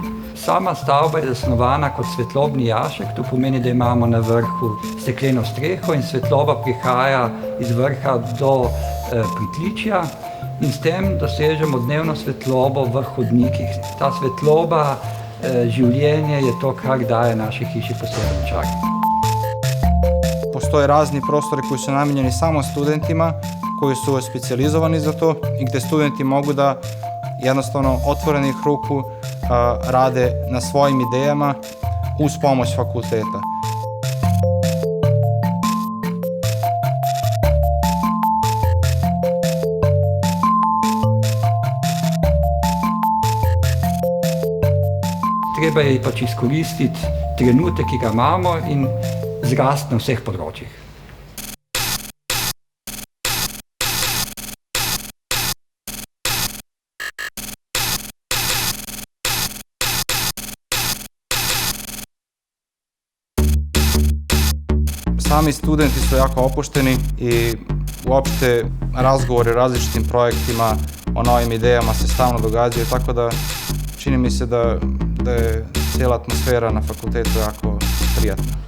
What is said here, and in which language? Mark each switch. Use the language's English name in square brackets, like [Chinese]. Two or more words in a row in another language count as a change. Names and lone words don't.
[Slovenian] Sama stavba je zasnovana kot svetlobni jašek, to pomeni, da imamo na vrhu stekleno streho in svetloba prihaja iz vrha do pritličja in s tem dosežemo dnevno svetlobo v hodnikih. Ta svetloba življenje je to, kar daje naši hiši poseben čar. [Bosnian] Postoje razni prostori koji su namijenjeni samo studentima, koji su specijalizovani za to i gdje studenti mogu da jednostavno otvorenih ruku rade na svojim idejama uz pomoć fakulteta. [Slovenian] Treba je pač izkoristiti trenutek, ki ga imamo in zrasti na vseh področjih. [Bosnian] Sami studenti su jako opušteni i uopšte razgovori o različitim projektima, o novim idejama se stalno događaju, tako da čini mi se da je cijela atmosfera na fakultetu jako prijatna.